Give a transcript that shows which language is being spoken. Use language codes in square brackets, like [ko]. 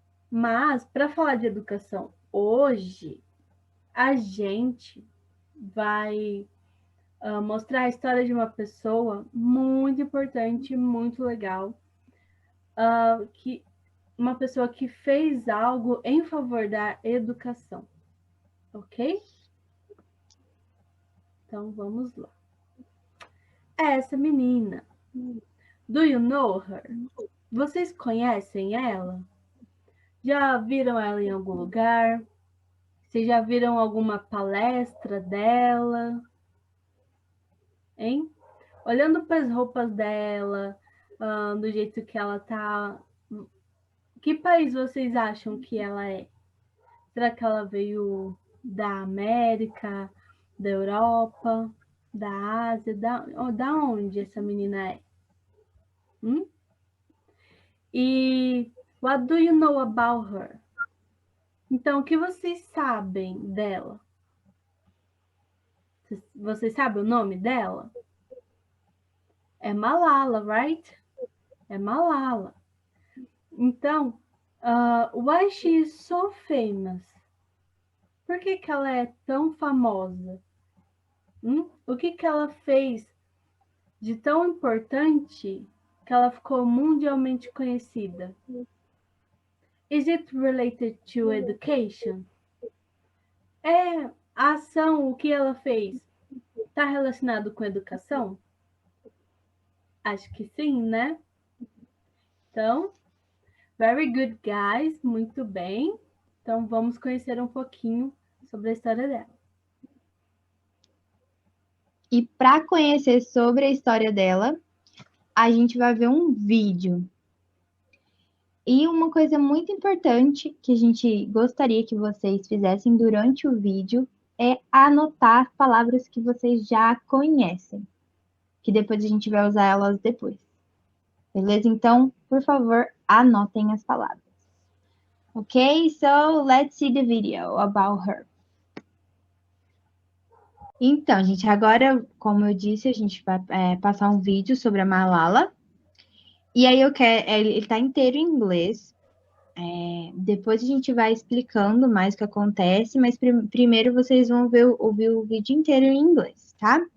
[pt] Mas, para falar de educação hoje, a gente vai mostrar a história de uma pessoa muito importante, muito legal, que uma pessoa que fez algo em favor da educação, ok? Então, vamos lá. Essa menina, [en] do you know her? [pt] Vocês conhecem ela? Já viram ela em algum lugar? Vocês já viram alguma palestra dela? Hein? Olhando para as roupas dela, do jeito que ela tá, que país vocês acham que ela é? Será que ela veio da América, da Europa, da Ásia? Da onde essa menina é? [en] E what do you know about her? [pt] Então, o que vocês sabem dela? Vocês sabem o nome dela? É Malala, right? É Malala. [en] Então, why she is so famous? [pt] Por que que ela é tão famosa? O que que ela fez de tão importante que ela ficou mundialmente conhecida? [en] Is it related to education? [pt] É a ação, o que ela fez, está relacionado com educação? Acho que sim, né? Então, [en] very good, guys. [pt] Muito bem. Então, vamos conhecer um pouquinho sobre a história dela. E para conhecer sobre a história dela, a gente vai ver um vídeo. E uma coisa muito importante que a gente gostaria que vocês fizessem durante o vídeo é anotar as palavras que vocês já conhecem, que depois a gente vai usar elas depois. Beleza? Então, por favor, anotem as palavras. Ok? [en] So, let's see the video about her. [pt] Então, gente, agora, como eu disse, a gente vai passar um vídeo sobre a Malala. E aí eu quero, ele está inteiro em inglês. Depois a gente vai explicando mais o que acontece, mas primeiro vocês vão ouvir o vídeo inteiro em inglês, tá?